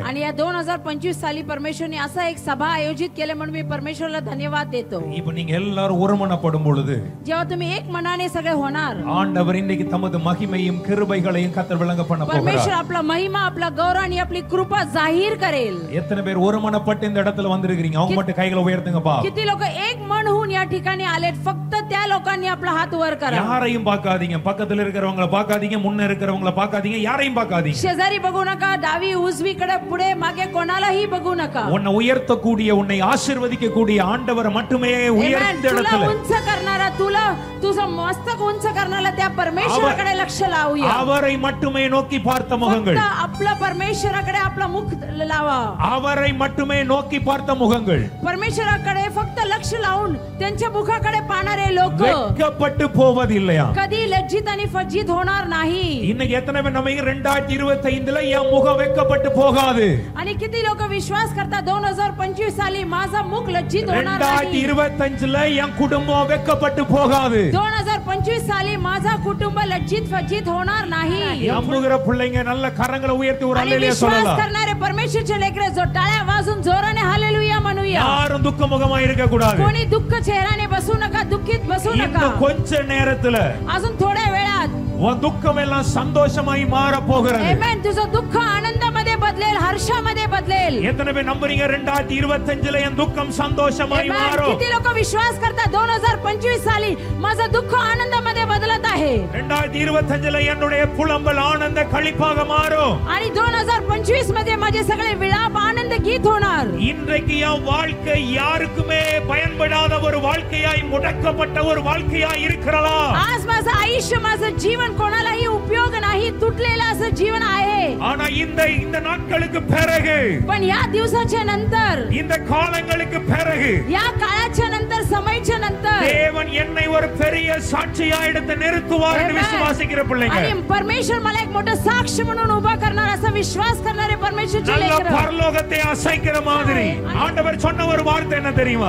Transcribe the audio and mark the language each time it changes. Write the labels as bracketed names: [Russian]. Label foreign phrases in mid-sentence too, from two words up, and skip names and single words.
[Marathi] आणि या 2025 साली परमेश्वरने असा एक सभा आयोजित केले म्हणून मी परमेश्वरला धन्यवाद देतो. [Tamil] இப்போ நீங்க எல்லாரும் ஒருமனப்படும் பொழுது [Marathi] जेव्हा तुम्ही एक मनाने सगळे होणार [Tamil] ஆண்டவர் இன்னைக்கு தமது மகிமையும் கிருபைகளையும் கர்த்தர் விளங்க பண்ண [Marathi] परमेश्वर [Tamil] போகிறார். [Marathi] आपला महिमा आपला गौरव आणि आपली कृपा जाहीर करेल. [Tamil] எத்தனை பேர் ஒருமனப்பட்டு இந்த இடத்துல வந்திருக்கீங்க? அவங்க மட்டும் கைகளை உயர்த்துங்க பா. [Marathi] किती लोक एक मन होऊन या ठिकाणी आलेत? फक्त त्या लोकांनी आपला हात वर करा. [Tamil] யாரையும் பார்க்காதீங்க, பக்கத்துல இருக்கிறவங்கள பார்க்காதீங்க, முன்ன இருக்கிறவங்கள பார்க்காதீங்க, யாரையும் பார்க்காதீங்க. [Marathi] शेजारी बघू नका, डावी उजवीकडे पुढे मागे कोणालाही बघू नका. [Tamil] உன்னை உயர்த்தக்கூடிய, உன்னை ஆசீர்வதிக்க கூடிய ஆண்டவரை மட்டுமே உயர்ந்த [Marathi] तुला [Tamil] இடத்துல [Marathi] उंच करणारा, तुला तुझं मस्तक उंच करणारा त्या परमेश्वराकडे लक्ष लावूया. [Tamil] அவரை மட்டுமே நோக்கி பார்த்த முகங்கள், [Marathi] फक्त आपल्या परमेश्वराकडे आपला मुख लावा. [Tamil] அவரை மட்டுமே நோக்கி பார்த்த முகங்கள் [Marathi] परमेश्वराकडे फक्त लक्ष लावून त्यांच्या मुखाकडे पाहणारे लोक [Tamil] வெட்கப்பட்டு போவதில்லையா? [Marathi] कधी लज्जित आणि फज्जित होणार नाही. [Tamil] இன்னைக்கு எத்தனை பேர் நம்ம 2025ல என் முகம் வெட்கப்பட்டு போகாது? [Marathi] आणि किती लोक विश्वास करतात 2025 साली माझा मुख लज्जित होणार नाही. [Tamil] 2025ல என் குடும்பம் வெட்கப்பட்டு போகாது. [Marathi] 2025 साली माझा कुटुंब लज्जित फज्जित होणार नाही. [Tamil] நம்புகிற பிள்ளைங்க நல்ல கரங்களை உயர்த்தி ஒரு [Marathi] आणि [Tamil] அல்லேலூயா [Marathi] विश्वास [Tamil] சொல்லலாம். [Marathi] करणारे परमेश्वरचे लेकरे जो टाळ्या वाजून जोराने हालेलुया म्हणूया. [Tamil] யாரும் துக்க முகமா இருக்க கூடாது. [Marathi] कोणी दुःख चेहऱ्याने बसू नका, दुःखित बसू नका. [Tamil] இன்னும் கொஞ்ச நேரத்துல [Marathi] अजून थोड्या वेळात [Tamil] உன் துக்கம் எல்லாம் சந்தோஷமாய் மாற போகிறது. [Marathi] आमेन. तुझं दुःख आनंदामध्ये बदलेल, हर्षामध्ये बदलेल. [Tamil] எத்தனை பேர் நம்புறீங்க 2025ல என் துக்கம் சந்தோஷமாய் [Marathi] आमेन. [Tamil] மாறும்? [Marathi] किती लोक विश्वास करतात 2025 साली माझं दुःख आनंदामध्ये बदलत आहे. [Tamil] 2025ல என்னுடைய புலம்பல் ஆனந்த களிப்பாக மாறும். [Marathi] आणि 2025 मध्ये माझे सगळे विलाप आनंद गीत होणार. [Tamil] இன்றைக்கு என் வாழ்க்கை யாருக்குமே பயன்படாத ஒரு வாழ்க்கையாய் முடக்கப்பட்ட ஒரு வாழ்க்கையாய் இருக்கிறதா? [Marathi] आज माझं आयुष्य, माझं जीवन कोणाला जीवन आहे. [Tamil] ஆனா இந்த நாட்களுக்கு பிறகு, [Marathi] पण या दिवसाच्या नंतर, [Tamil] இந்த காலங்களுக்கு பிறகு [Marathi] या काळाच्या नंतर, समयच्या नंतर [Tamil] தேவன் என்னை ஒரு பெரிய சாட்சியா எடுத்து நிறுத்துவார் என்று விசுவாசிக்கிற பிள்ளைங்க, [Marathi] आणि परमेश्वर मला एक मोठा साक्ष म्हणून उभा करणार असा विश्वास करणारे परमेश्वरचे [Tamil] நல்ல [Marathi] लेकरं. [Tamil] பரலோகத்தை அசைக்கிற மாதிரி ஆண்டவர் சொன்ன ஒரு வார்த்தை என்ன தெரியுமா?